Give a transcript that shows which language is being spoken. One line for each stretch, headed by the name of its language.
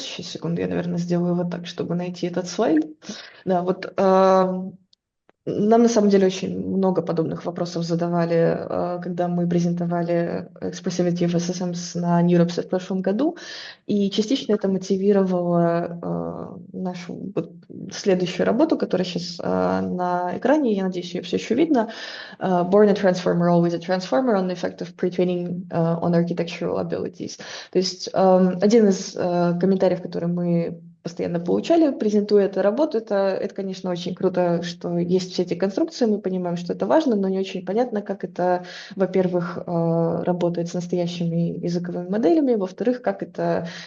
Russian: Сейчас, секунду, я, наверное, сделаю вот так, чтобы найти этот слайд. Да, вот нам на самом деле очень много подобных вопросов задавали, когда мы презентовали Expressivity в SSMs на Europe в прошлом году, и частично это мотивировало нашу вот следующую работу, которая сейчас на экране, я надеюсь, ее все еще видно.
English: Born a transformer, always a transformer on the effect of pre-training on architectural abilities.
Russian: То есть один из комментариев, который мы постоянно получали, презентуя эту работу, это, конечно, очень круто, что есть все эти конструкции, мы понимаем, что это важно, но не очень понятно, как это, во-первых, работает с настоящими языковыми моделями, во-вторых, как это